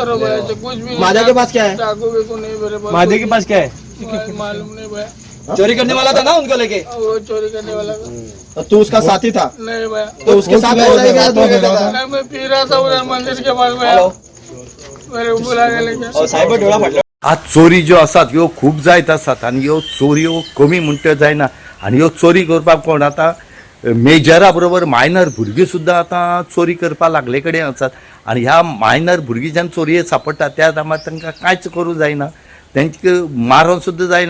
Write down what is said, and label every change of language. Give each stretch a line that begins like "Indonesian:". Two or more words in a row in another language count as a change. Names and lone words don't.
Hindi: मादा के पास क्या है? चाकू भी को नहीं मेरे पास। मादे के पास क्या है? मालूम नहीं भैया। चोरी करने वाला था ना उनको लेके। वो चोरी करने वाला था। तू उसका साथी था? नहीं भैया। तो उसके साथ ऐसा ही क्या? नहीं मैं पी रहा था उधर मंदिर के पास भैया, मेरे को बुला के लेके।
Konkani: साहेब डोळा फाटलो। आज चोरी ज्यो आसात ह्यो खूब जायत आसात आनी ह्यो चोरयो कमी म्हणट्यो जायना आनी ह्यो चोरी करपाक कोण आतां मेजरा बरोबर मायनर भुरगीं सुद्दां आतां चोरी करपाक लागले कडेन आसात आनी ह्या मायनर भुरगीं जेन्ना चोरयेक सांपडटा त्या टायमार तांकां कांयच करूं जायना, तेंचे मारोन सुद्दां जायना।